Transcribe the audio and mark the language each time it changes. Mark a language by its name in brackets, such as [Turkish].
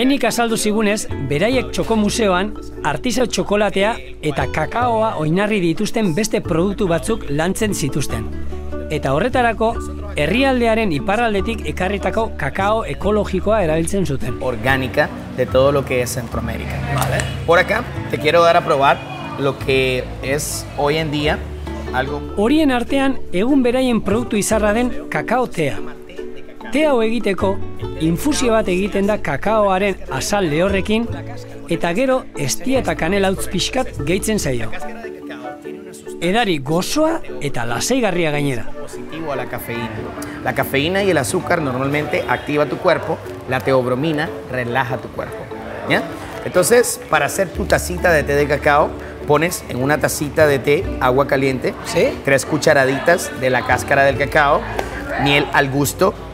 [Basque] Kenik azaldu zigunez, beraiek txokomuseoan artisau txokolatea eta kakaoa oinarri dituzten beste produktu batzuk lantzen zituzten. Eta horretarako, herrialdearen iparraldetik ekarritako kakao ekologikoa erabiltzen zuten. [Spanish] Orgánica de todo lo que es Centroamérica. Vale. Por acá te quiero dar a probar lo que es hoy en día algo... [Basque] Horien artean, egun beraien produktu izarra den kakao tea. Tea hau egiteko, infusio bat egiten da kakaoaren azal lehorrekin, eta gero estia eta kanela utz pixkat gehitzen zaio. Edari gozoa eta lasaigarria gainera. [Spanish] Positivo a la cafeína. La cafeína y el azúcar normalmente activa tu cuerpo, la teobromina relaja tu cuerpo. ¿Ya? Entonces, para hacer tu tacita de té de cacao, pones en una tacita de té agua caliente, ¿Sí? 3 cucharaditas de la cáscara del cacao, miel al gusto,